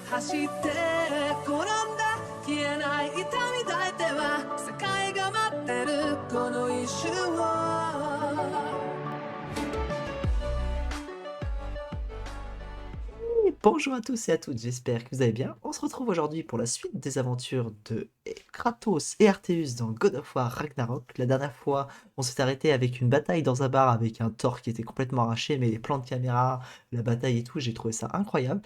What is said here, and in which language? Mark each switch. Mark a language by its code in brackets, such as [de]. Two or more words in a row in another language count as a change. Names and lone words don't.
[ja] して転んだ消えない痛み抱いては世界が待ってるこの一瞬を [fr] Bonjour à tous et à toutes, j'espère que vous allez bien. On se retrouve aujourd'hui pour la suite des aventures de Kratos et Arceus dans God of War Ragnarok. La dernière fois, on s'est arrêté avec une bataille dans un bar avec un Thor qui était complètement arraché, mais les plans de caméra, la bataille et tout, j'ai trouvé ça incroyable.